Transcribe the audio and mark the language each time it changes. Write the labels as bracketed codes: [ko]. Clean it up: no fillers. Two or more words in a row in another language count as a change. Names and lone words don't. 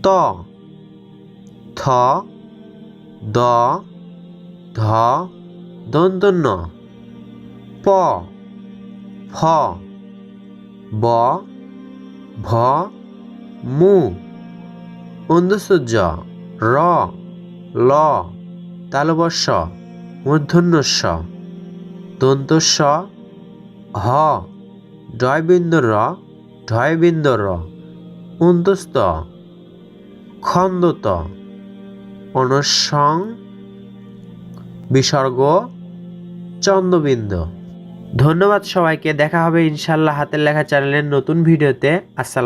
[bn] থ, দ, ধ, দন্তন্য, প, ফ, ব, ভ, মু, অন্তস্থ জ, র, ল, তালবস্য, মূর্ধন্য ষ, দন্তস্ব, হ, ডয়বিন্দু র, ঢয়বিন্দু র, অন্তস্থ, খন্দত, অনুসং, বিসর্গ, চন্দ্রবিন্দু। ধন্যবাদ সবাইকে। দেখা হবে ইনশাল্লাহ হাতের লেখা চ্যানেলের নতুন ভিডিওতে।